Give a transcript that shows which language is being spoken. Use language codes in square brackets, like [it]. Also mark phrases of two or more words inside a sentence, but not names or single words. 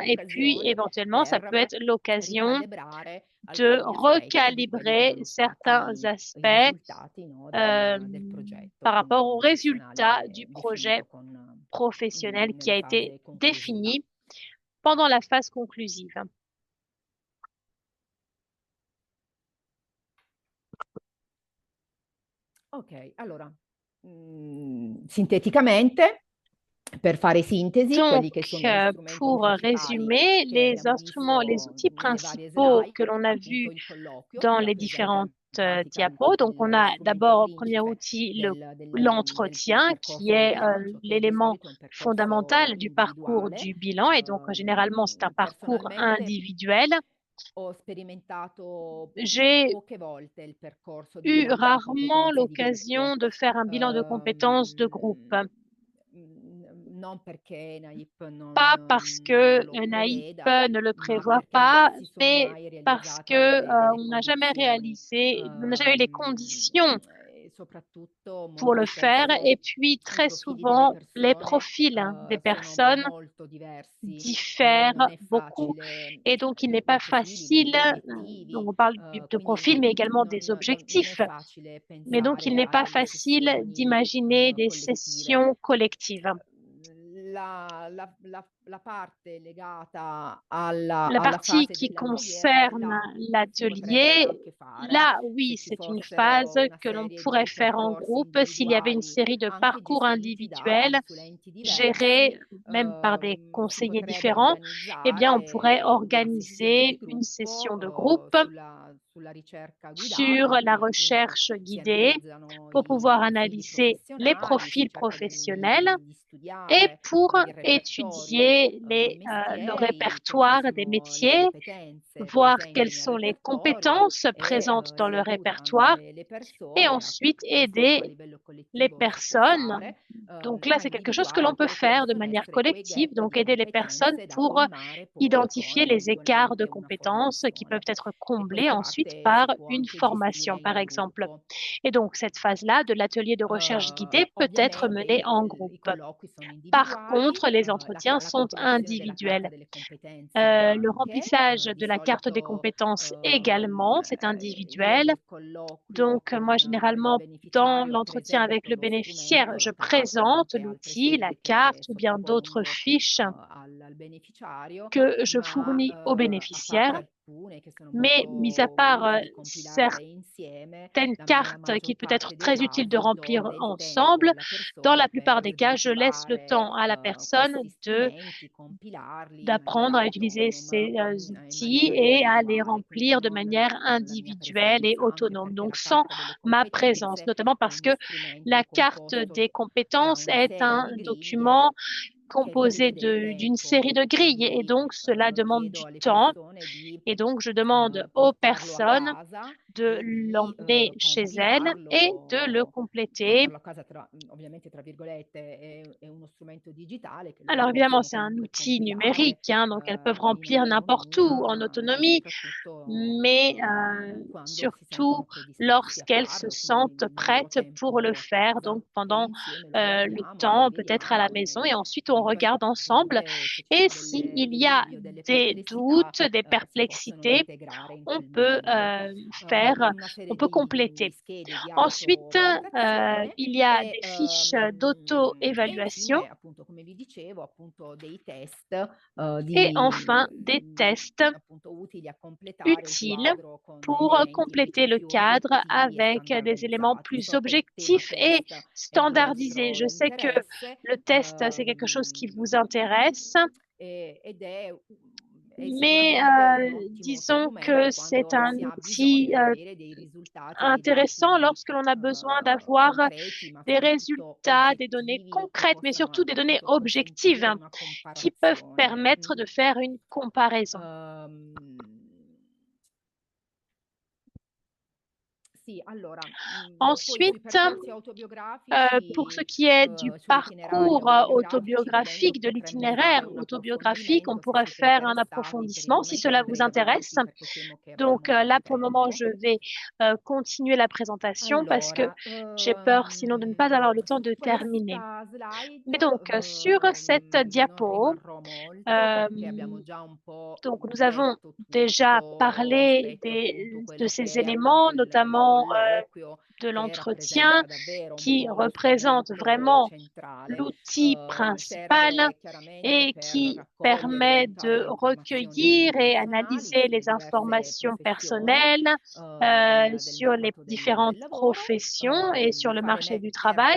[fr] Et puis, éventuellement, ça peut être l'occasion de recalibrer certains aspects par rapport aux résultats du projet professionnel qui a été défini pendant la phase conclusive. [it] Ok, allora, sinteticamente, per fare sintesi, quelli che sono gli strumenti [fr] Pour [it] principali [fr] résumer, [it] che [fr] les [it] abbiamo [fr] instruments, les [it] visto [fr] outils [it] nelle varie [fr] principaux [it] slide [fr] que l'on a [it] appunto [fr] vus [it] in colloquio, [fr] dans les [it] per esempio, [fr] différentes [it] in pratica [fr] diapos. Donc, on [it] lo [fr] a [it] strumento [fr] d'abord, premier [it] principe [fr] outil, [it] del [fr] l'entretien, qui [it] percorso di [fr] est [it] bilancio, che di [fr] l'élément [it] solito è un percorso [fr] fondamental du parcours [it] individuale. [fr] du bilan. Et donc, généralement, c'est un parcours [it] Personalmente [fr] individuel. [it] ho sperimentato [fr] J'ai [it] poche volte il percorso di [fr] eu [it] bilancio di [fr] rarement [it] competenze di [fr] l'occasion [it] gruppo. [fr] de faire un bilan de compétences de groupe. [it] Non perché NAIP [fr] Pas parce que [it] non lo [fr] NAIP [it] preveda, [fr] ne le [it] ma [fr] prévoit [it] perché non [fr] pas, [it] si sono [fr] mais [it] mai [fr] parce [it] realizzate [fr] que [it] delle [fr] on n'a jamais [it] condizioni, [fr] réalisé, on n'a jamais eu les conditions [it] e soprattutto [fr] pour [it] molto [fr] le faire. [it] spesso [fr] Et puis, [it] i [fr] très [it] profili delle [fr] souvent, les [it] persone [fr] profils des [it] sono [fr] personnes [it] molto diversi e non [fr] diffèrent [it] è [fr] beaucoup. [it] facile, [fr] Et donc, il n'est pas [it] i profili, [fr] facile, [it] gli [fr] donc [it] obiettivi, [fr] on parle de [it] quindi [fr] profil, mais également des [it] non è [fr] objectifs. [it] facile [fr] Mais donc, il [it] pensare [fr] n'est [it] a [fr] pas [it] delle [fr] facile [it] sessioni [fr] d'imaginer des [it] collettive. [fr] sessions collectives. [it] La parte legata [fr] La [it] alla [fr] partie [it] fase [fr] qui [it] dell'atelier, [fr] concerne [it] là si potrebbe [fr] l'atelier, [it] anche fare [fr] là, [it] se [fr] oui, [it] ci [fr] c'est une phase [it] fossero una [fr] que l'on [it] serie [fr] pourrait [it] di [fr] faire en [it] percorsi [fr] groupe s'il y avait une [it] individuali, [fr] série de [it] anche [fr] parcours [it] gestiti da [fr] individuels [it] consulenti diversi, [fr] gérés même par des [it] si [fr] conseillers [it] potrebbe [fr] différents. Eh bien, on pourrait [it] organizzare una sessione di [fr] organiser une session de [it] gruppo [fr] groupe [it] sulla ricerca guidata, [fr] sur [it] in [fr] la [it] cui appunto [fr] recherche [it] si [fr] guidée [it] analizzano [fr] pour [it] i [fr] pouvoir [it] profili [fr] analyser les [it] professionali, si [fr] profils [it] cerca [fr] professionnels [it] di [fr] et [it] studiare [fr] pour [it] il repertorio [fr] étudier [it] dei [fr] le [it] mestieri, quelle che [fr] répertoire des [it] sono le [fr] métiers, [it] competenze [fr] voir quelles [it] presenti nel [fr] sont les [it] repertorio [fr] compétences [it] e [fr] présentes dans [it] si [fr] le [it] aiuta anche [fr] répertoire [it] le [fr] et [it] persone, [fr] ensuite [it] questo a [fr] aider [it] livello [fr] les [it] collettivo si può [fr] personnes. [it] fare, [fr] Donc là, [it] a [fr] c'est quelque chose que [it] individuare [fr] l'on peut [it] quelli che [fr] faire de [it] possono [fr] manière [it] essere quei [fr] collective, [it] gap [fr] donc [it] di [fr] aider les personnes [it] competenze da [fr] pour [it] colmare poi con [fr] identifier les écarts de [it] eventualmente una [fr] compétences qui peuvent [it] formazione. [fr] être [it] E [fr] comblés [it] questa [fr] ensuite [it] parte [fr] par [it] si può [fr] une [it] anche gestire [fr] formation, par [it] in [fr] exemple. [it] gruppo. [fr] Et donc, cette phase-là de l'atelier de recherche guidée peut être [it] Ovviamente [fr] menée en [it] i [fr] groupe. [it] colloqui sono [fr] Par [it] individuali, [fr] contre, les [it] la [fr] entretiens sont [it] compilazione della carta [fr] individuels. [it] delle competenze [fr] Le [it] anche, [fr] remplissage [it] di [fr] de la carte des [it] solito [fr] compétences également, c'est [it] io [fr] individuel. [it] nel colloquio [fr] Donc, moi, [it] con il [fr] généralement, dans [it] beneficiario [fr] l'entretien avec [it] presento [fr] le [it] lo [fr] bénéficiaire, [it] strumento, [fr] je [it] lo traccio e [fr] présente [it] anche altre [fr] l'outil, la [it] slide che [fr] carte ou bien d'autres [it] sottopongo [fr] fiches [it] al beneficiario, [fr] que je [it] ma [fr] fournis au [it] a parte [fr] bénéficiaire. [it] alcune che sono [fr] Mais, mis à [it] molto [fr] part [it] utili compilare insieme, [fr] certaines [it] nella [fr] cartes [it] maggior [fr] qu'il peut être [it] parte dei [fr] très utile de [it] casi do [fr] remplir [it] del tempo [fr] ensemble, [it] alla [fr] dans la [it] persona [fr] plupart des [it] per [fr] cas, je laisse le [it] sviluppare [fr] temps à la personne [it] questi [fr] de [it] strumenti, compilarli in maniera [fr] d'apprendre à utiliser [it] autonoma, [fr] ces [it] in [fr] outils [it] maniera [fr] et à les [it] individuale, quindi [fr] remplir de [it] non [fr] manière [it] con la mia [fr] individuelle et [it] presenza, anche [fr] autonome, [it] perché [fr] donc [it] la [fr] sans [it] carta delle [fr] ma présence, [it] competenze [fr] notamment [it] è [fr] parce [it] uno [fr] que [it] strumento [fr] la carte [it] composto [fr] des [it] da [fr] compétences [it] una [fr] est [it] serie [fr] un [it] di [fr] document [it] griglie che [fr] composé [it] richiede del [fr] d'une [it] tempo, [fr] série de grilles et [it] quindi [fr] donc cela demande [it] chiedo [fr] du [it] alle [fr] temps [it] persone di [fr] et donc je demande aux [it] portarlo a [fr] personnes [it] casa [fr] de [it] e di [fr] l'emmener chez elles et de le [it] compilarlo, [fr] compléter. [it] portarlo a casa ovviamente tra virgolette è uno strumento digitale che loro [fr] Alors évidemment, [it] possono [fr] c'est un [it] comunque [fr] outil [it] compilare [fr] numérique, hein, donc elles peuvent [it] in [fr] remplir n'importe où en [it] autonomia e [fr] autonomie, [it] soprattutto [fr] mais [it] quando si [fr] surtout [it] sentono predisposti a [fr] lorsqu'elles se [it] farlo, quindi [fr] sentent [it] nel loro [fr] prêtes pour le [it] tempo a [fr] faire, [it] casa, [fr] donc [it] poi [fr] pendant [it] insieme lo [fr] le [it] guardiamo, lo [fr] temps, peut-être à la [it] rivediamo [fr] maison, et ensuite on regarde ensemble. [it] eventualmente se ci [fr] Et [it] sono [fr] s'il [it] dei [fr] y a [it] dubbi o delle [fr] des [it] perplessità [fr] doutes, des [it] si possono [fr] perplexités, [it] integrare in [fr] on [it] quel [fr] peut [it] momento. [fr] faire, [it] Una [fr] on [it] serie [fr] peut [it] di [fr] compléter. [it] schede di [fr] Ensuite, [it] autovalutazione [fr] il y a [it] e, [fr] des fiches [it] e [fr] d'auto-évaluation [it] infine, appunto, come vi dicevo, appunto dei test [fr] et enfin des tests [it] appunto utili a completare il [fr] utiles [it] quadro con [fr] pour [it] elementi [fr] compléter [it] invece [fr] le [it] più [fr] cadre [it] oggettivi e [fr] avec des éléments [it] standardizzati. [fr] plus [it] So che il tema [fr] objectifs et [it] test è di [fr] standardisés. [it] vostro [fr] Je sais que [it] interesse [fr] le test, c'est quelque chose qui vous intéresse, [it] ed è [fr] mais [it] sicuramente un ottimo [fr] disons que [it] strumento [fr] c'est [it] quando [fr] un [it] si ha [fr] outil [it] bisogno di avere dei risultati [fr] intéressant [it] didattici [fr] lorsque l'on a besoin d'avoir [it] concreti, ma [fr] des [it] soprattutto [fr] résultats, des données [it] oggettivi che [fr] concrètes, mais surtout [it] possano [fr] des données [it] appunto [fr] objectives [it] consentire una [fr] qui peuvent [it] comparazione. [fr] permettre de faire une comparaison. [it] Sì, allora, poi sui [fr] Ensuite, [it] percorsi [fr] pour ce [it] autobiografici, [fr] qui est du [it] sull'itinerario [fr] parcours [it] autobiografici, volendo [fr] autobiographique, de [it] potremmo fare [fr] l'itinéraire [it] un [fr] autobiographique, on [it] approfondimento se [fr] pourrait [it] siete [fr] faire un [it] interessati. Per il [fr] approfondissement si [it] momento [fr] cela vous [it] andrei [fr] intéresse. [it] avanti perché temo che [fr] Donc [it] abbiamo poco [fr] là, pour le moment, [it] tempo. [fr] je vais continuer la présentation parce que [it] Allora, [fr] j'ai peur sinon de ne pas avoir le temps [it] su [fr] de terminer. [it] questa slide [fr] Mais donc, sur cette [it] non [fr] diapo, [it] rimarrò molto euh, perché abbiamo già un po' [fr] donc nous avons [it] detto [fr] déjà [it] tutto, [fr] parlé [it] stretto appunto [fr] de [it] quello [fr] ces [it] che è appunto [fr] éléments, [it] lo [fr] notamment moment de l'entretien qui représente vraiment l'outil principal et qui permet de recueillir et analyser les informations personnelles sur les différentes professions et sur le marché du travail.